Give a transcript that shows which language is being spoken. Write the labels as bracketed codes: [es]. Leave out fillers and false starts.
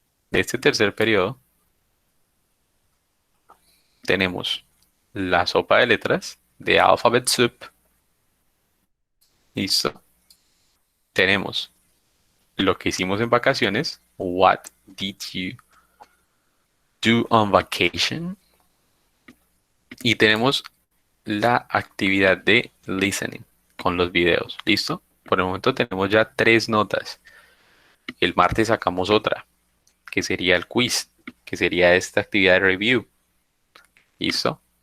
[es] De este tercer periodo tenemos la sopa de letras de Alphabet Soup. ¿Listo? Tenemos lo que hicimos en vacaciones. [en] What did you do on vacation? [es] Y tenemos la actividad de listening con los videos. ¿Listo? Por el momento tenemos ya 3 notas. El martes sacamos otra, que sería el quiz, que sería esta actividad de review. ¿Listo?